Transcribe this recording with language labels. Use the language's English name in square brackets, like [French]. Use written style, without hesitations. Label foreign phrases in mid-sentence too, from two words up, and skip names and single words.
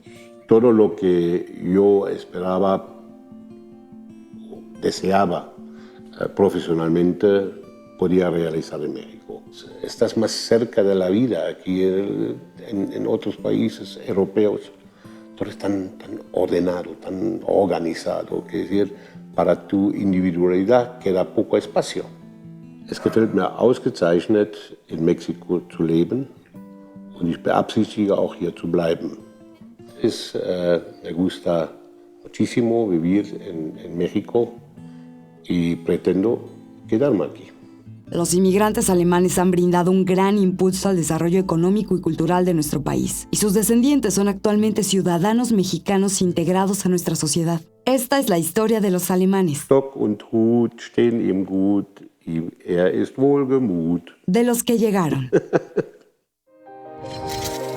[Spanish] Todo lo que yo esperaba, deseaba profesionalmente, podía realizar en México. Estás más cerca de la vida aquí en otros países europeos. Todo es tan ordenado, tan organizado, que decir, para tu individualidad queda poco espacio. [German] Es gefällt mir ausgezeichnet, in Mexiko zu leben, und ich beabsichtige auch hier zu bleiben. [Spanish] Me gusta muchísimo vivir en México y pretendo quedarme aquí. Los inmigrantes alemanes han brindado un gran impulso al desarrollo económico y cultural de nuestro país, y sus descendientes son actualmente ciudadanos mexicanos integrados a nuestra sociedad. Esta es la historia de los alemanes. [German] Stock und Hut stehen ihm gut, ist wohlgemut. [Spanish] De los que llegaron.